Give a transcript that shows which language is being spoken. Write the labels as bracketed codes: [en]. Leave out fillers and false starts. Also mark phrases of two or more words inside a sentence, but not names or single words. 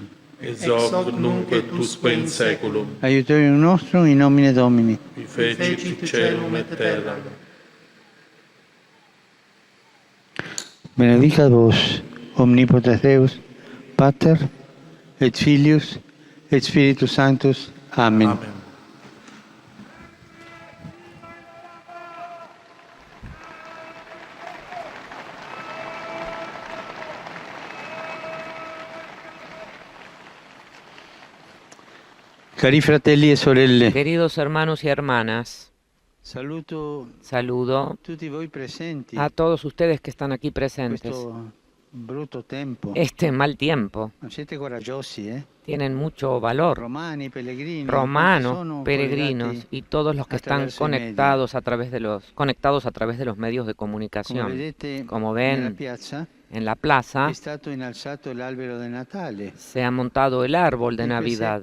[la] Ex hoc nunc et usque in saeculum. Aiutorium nostrum in nomine Domini. Qui fecit caelum et terra. Benedicat vos, omnipotens Deus, Pater, et Filius, et Spiritus Sanctus. Amen. Amen. [it] Cari fratelli e sorelle, [es] Queridos hermanos y hermanas, [it] saluto [es] saludo [it] tutti voi presenti. [es] a todos ustedes que están aquí presentes. [it] Questo brutto tempo. [es] Este mal tiempo. [it] Siete coraggiosi, [es] Tienen mucho valor. [it] Romani, pellegrini, [es] Romanos, peregrinos y todos los que están conectados a través de los medios de comunicación. Como ven, en la plaza se ha montado el árbol de Navidad.